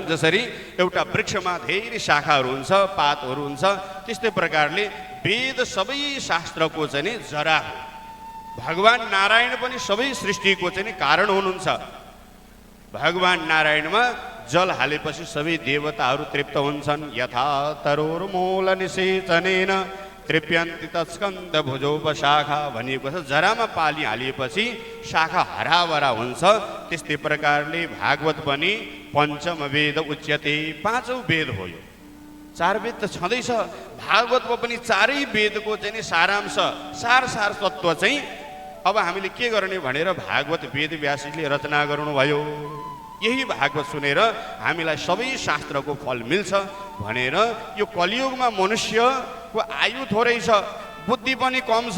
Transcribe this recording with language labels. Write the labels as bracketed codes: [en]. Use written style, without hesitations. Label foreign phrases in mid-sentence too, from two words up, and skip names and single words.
[ne] जसरी एउटा वृक्षमा धेरै शाखाहरू हुन्छ, पातहरू हुन्छ, त्यस्तै प्रकारले वेद सबै शास्त्रको चाहिँ नि जरा हो। भगवान् नारायण पनि सबै सृष्टिको चाहिँ नि कारण हुनुहुन्छ। भगवान् नारायणमा जल हालेपछि सबै देवताहरू तृप्त हुन्छन्। [sa] यथा तरोर्मूल निषेचनेन तृप्यन्ति तत्स्कन्द भुजोपशाखा [ne] भनिएको छ। जरामा पानी हालिएपछि शाखा हराभरा हुन्छ। त्यस्तै प्रकारले भागवत पनि [sa] पञ्चम वेद उच्यते, [ne] 5औं वेद हो। यो 4 वेद त छँदैछ, भागवतमा पनि 4 वेदको चाहिँ नि सारांश सार तत्त्व चाहिँ अब हामीले के गर्ने भनेर भागवत वेद व्यासले रचना गर्नुभयो। यही भागवत सुनेर हामीलाई सबै शास्त्रको फल मिल्छ भनेर यो कलियुगमा मनुष्यको आयु थोरै छ, बुद्धि पनि कम छ।